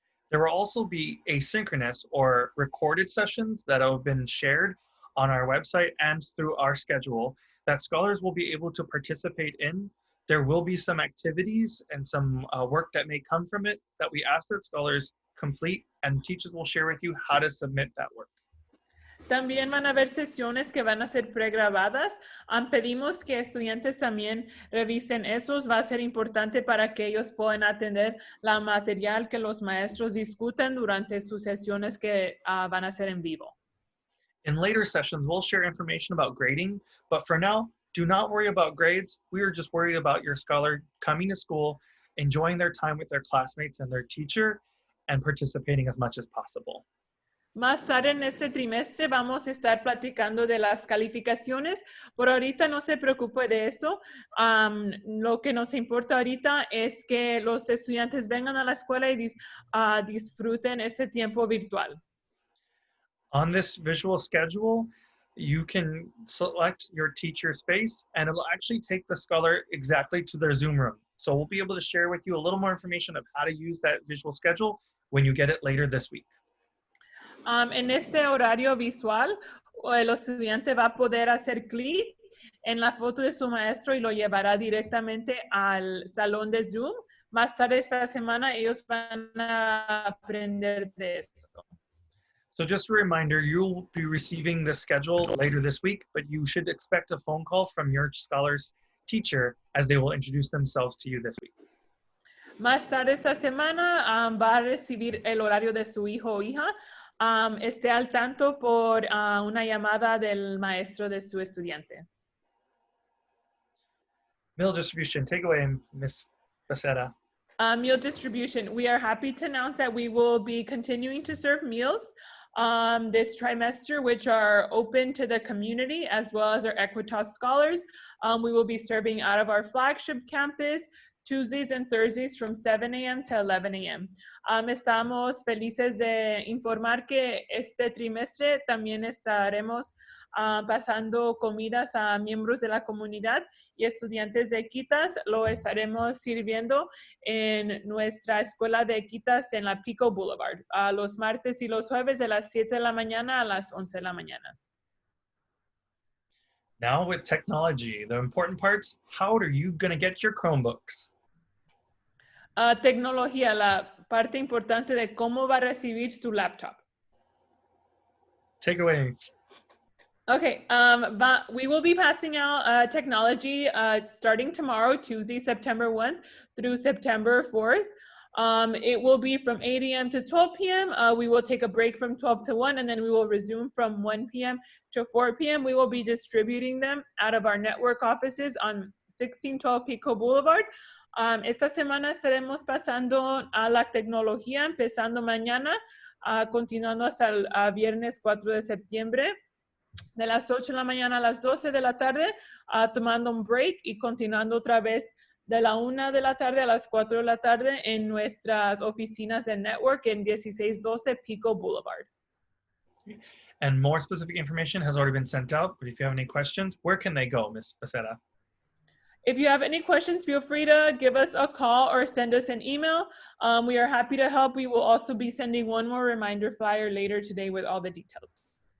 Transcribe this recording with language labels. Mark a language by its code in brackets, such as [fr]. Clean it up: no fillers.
[en] There will also be asynchronous or recorded sessions that have been shared on our website and through our schedule that scholars will be able to participate in. There will be some activities and some work that may come from it that we ask that scholars complete, and teachers will share with you how to submit that work. [es] También van a haber sesiones que van a ser pregrabadas. Pedimos que estudiantes también revisen esos. Va a ser importante para que ellos puedan atender la material que los maestros discuten durante sus sesiones que van a ser en vivo. [en] In later sessions, we'll share information about grading, but for now, Do not worry about grades. We are just worried about your scholar coming to school, enjoying their time with their classmates and their teacher, and participating as much as possible. [es] Más tarde en este trimestre vamos a estar platicando de las calificaciones. Por ahorita no se preocupe de eso. Lo que nos importa ahorita es que los estudiantes vengan a la escuela y disfruten este tiempo virtual. [en] On this visual schedule, you can select your teacher's face and it'll actually take the scholar exactly to their Zoom room. So we'll be able to share with you a little more information of how to use that visual schedule when you get it later this week. [es] En este horario visual, el estudiante va a poder hacer clic en la foto de su maestro y lo llevará directamente al salón de Zoom. Más tarde esta semana ellos van a aprender de eso. [en] So just a reminder, you'll be receiving the schedule later this week, but you should expect a phone call from your scholar's teacher as they will introduce themselves to you this week. [es] Más tarde esta semana va a recibir el horario de su hijo o hija. Esté al tanto por una llamada del maestro de su estudiante. [en] Meal distribution, take away, Ms. Becerra. Meal distribution. We are happy to announce that we will be continuing to serve meals this trimester, which are open to the community as well as our Equitas scholars. We will be serving out of our flagship campus Tuesdays and Thursdays from 7 a.m. to 11 a.m. [es] Estamos felices de informar que este trimestre también estaremos pasando comidas a miembros de la comunidad y estudiantes de Equitas. Lo estaremos sirviendo en nuestra escuela de Equitas en la Pico Boulevard, los martes y los jueves de las 7 de la mañana a las 11 de la mañana. [en] Now with technology, the important parts, how are you going to get your Chromebooks? [es] Tecnología, la parte importante de cómo va a recibir su laptop. [en] Take away. Okay, we will be passing out technology starting tomorrow, Tuesday, September 1 through September 4th. It will be from 8 a.m. to 12 p.m. We will take a break from 12 to 1, and then we will resume from 1 p.m. to 4 p.m. We will be distributing them out of our network offices on 1612 Pico Boulevard. [es] Esta semana estaremos pasando a la tecnología, empezando mañana, continuando hasta el viernes 4 de septiembre. De las 8 de la mañana a las 12 de la tarde, tomando un break y continuando otra vez de la 1 de la tarde a las 4 de la tarde en nuestras oficinas de network en 1612 Pico Boulevard. [en] And more specific information has already been sent out, but if you have any questions, where can they go, Ms. Becerra? If you have any questions, feel free to give us a call or send us an email. We are happy to help. We will also be sending one more reminder flyer later today with all the details.